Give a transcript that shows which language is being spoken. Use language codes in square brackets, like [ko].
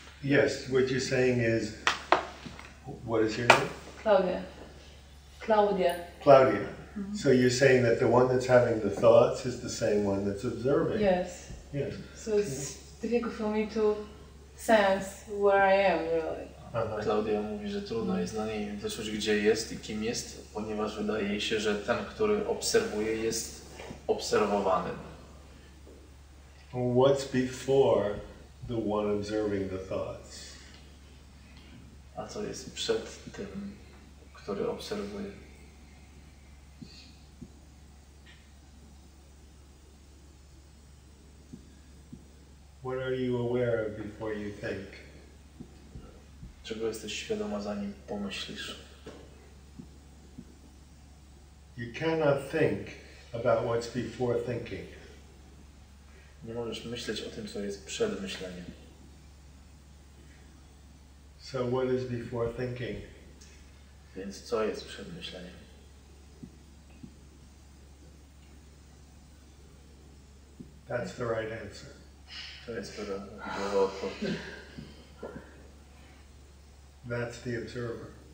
[en] Yes, what you're saying is, what is your name? Claudia. Claudia. Claudia. So you're saying that the one that's having the thoughts is the same one that's observing? Yes. Yes. So it's difficult for me to sense where I am really. [pl] Klaudia mówi, że trudno jest dla niej wyczuć, gdzie jest i kim jest, ponieważ wydaje jej się, że ten, który obserwuje, jest obserwowanym. [en] What's before the one observing the thoughts? [pl] A co jest przed tym, który obserwuje? [en] What are you aware of before you think? [pl] Czego jesteś świadoma, zanim pomyślisz? [en] You cannot think about what's before thinking. [pl] Nie możesz myśleć o tym, co jest przed myśleniem. [en] So what is before thinking? [pl] Więc co jest przed myśleniem? [en] That's the right answer. [pl] To jest prawidłowa odpowiedź. [en] That's the observer.